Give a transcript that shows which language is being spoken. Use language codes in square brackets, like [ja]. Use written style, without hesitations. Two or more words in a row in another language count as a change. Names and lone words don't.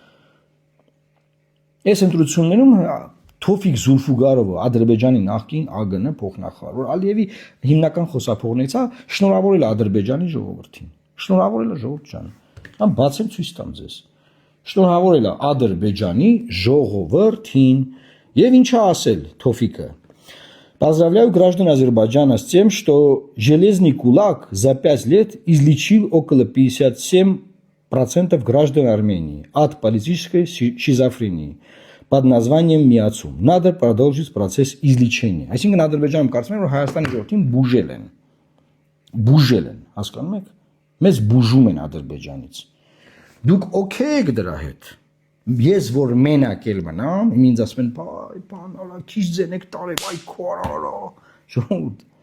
[hy] Այս ընտրություններում Թոֆիկ Զուլֆուգարովը, Ադրբեջանի նախկին ԱԳՆ փոխնախարար, որ Ալիևի հիմնական խոսափողներից է, շնորհավորել է Ադրբեջանի ժողովրդին։ Շնորհավորել է ժողովուրդ ջան։ Ամ բացեմ ցույց տամ ձեզ։ Շնորհավորել է Ադրբեջանի ժողովրդին եւ ինչա ասել Թոֆիկը։ [ru] Поздравляю граждан Азербайджана с тем, что железный кулак за 5 лет излечил около 57% граждан Армении от политической шизофрении под названием [hy] Միացում. [ru] Надо продолжить процесс излечения. [hy] Այսինքն Ադրբեջանում կարծում եմ, որ Հայաստանի ժողովրդին բուժել են, հասկանում եք։ Մեզ բուժում են Ադրբեջանից։ Դուք օքեյ եք դրա հետ։ Ես որ մենակ էլ մնամ, ինձ ասում են, «Բայ, բան, արա, քիչ ձենեք տարեք, այ քորա»։ Ժողովուրդ։